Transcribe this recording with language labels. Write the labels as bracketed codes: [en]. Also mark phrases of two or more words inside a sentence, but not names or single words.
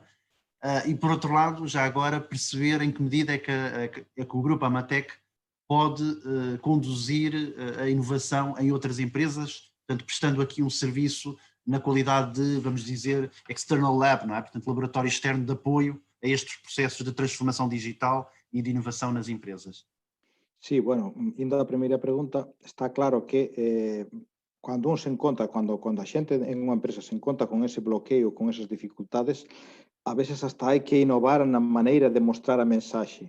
[pt] E por outro lado, já agora perceber em que medida é que o Grupo Amatec pode conduzir a inovação em outras empresas, portanto, prestando aqui um serviço na qualidade de, vamos dizer, [en] external lab, [pt] não é? Portanto, laboratório externo de apoio a estes processos de transformação digital e de inovação nas empresas. [gl] Sí, bueno, indo á primeira pregunta, está claro que cando un se encontra, cando a xente en unha empresa se encontra con ese bloqueo, con esas dificultades, a veces hasta hai que inovar na maneira de mostrar a mensaxe.